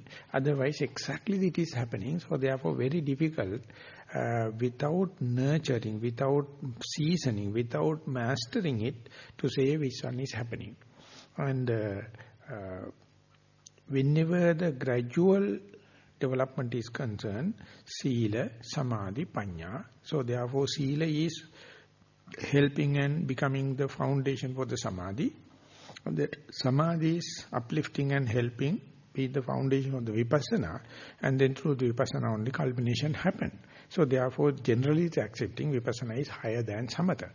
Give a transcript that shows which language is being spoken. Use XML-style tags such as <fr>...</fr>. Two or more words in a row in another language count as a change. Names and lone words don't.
<en>Otherwise, exactly it is happening. So therefore, very difficult without nurturing, without seasoning, without mastering it to say which one is happening. And whenever the gradual development is concerned,</en> <pi>sila, samadhi, panya.</pi> <en>So therefore, sila is helping and becoming the foundation for the samadhi. And that samadhi is uplifting and helping be the foundation of the vipassana, and then through the vipassana only culmination happen. So therefore, generally it's accepting vipassana is higher than samatha.</en>